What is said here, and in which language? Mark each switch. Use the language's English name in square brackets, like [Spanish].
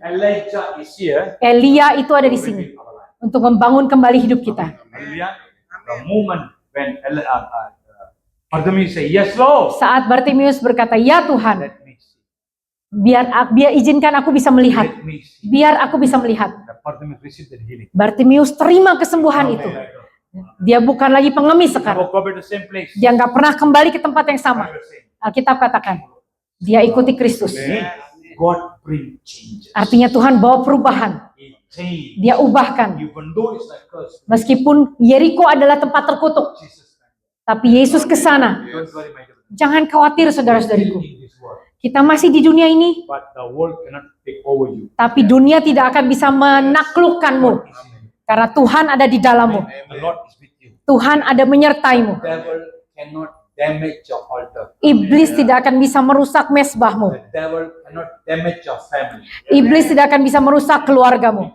[English] Elijah is here. [Indonesian] Elia itu ada di sini [English] Rebuild our life. [Indonesian] untuk membangun kembali hidup kita. [English] Hallelujah. The moment when Bartimaeus say, yes, Lord. [Indonesian] Saat Bartimius berkata, "Ya Tuhan, [English] Let me see. [Indonesian] biar izinkan aku bisa melihat. [English] Let me see. [Indonesian] Biar aku bisa melihat." [English] The Bartimaeus received the healing. [Indonesian] Bartimius terima kesembuhan itu. Dia bukan lagi pengemis sekarang. [English] Go back to the same place. [Indonesian] Dia nggak pernah kembali ke tempat yang sama. [English] Bible says, [Indonesian] Alkitab katakan, dia ikuti Kristus. [English] God bring changes. [Indonesian] Artinya Tuhan bawa perubahan. [English] He changed. [Indonesian] Dia ubahkan. [English] Even though it's like curse, [Indonesian] Meskipun Yeriko adalah tempat terkutuk, [English] Jesus. [Indonesian] Tapi Yesus ke sana. [English] Don't worry, my brother. [Indonesian] Jangan khawatir saudara-saudariku. [English] In this world, [Indonesian] Kita masih di dunia ini, [English] but the world cannot take over you. [Indonesian] tapi dunia tidak akan bisa menaklukkanmu. Karena Tuhan ada di dalammu. [English] The Lord is with you. [Indonesian] Tuhan ada menyertaimu. [English] Devil cannot damage your altar. [Indonesian] Iblis tidak akan bisa merusak mesbahmu. [English] The devil cannot damage your family. [Indonesian] Iblis tidak akan bisa merusak keluargamu.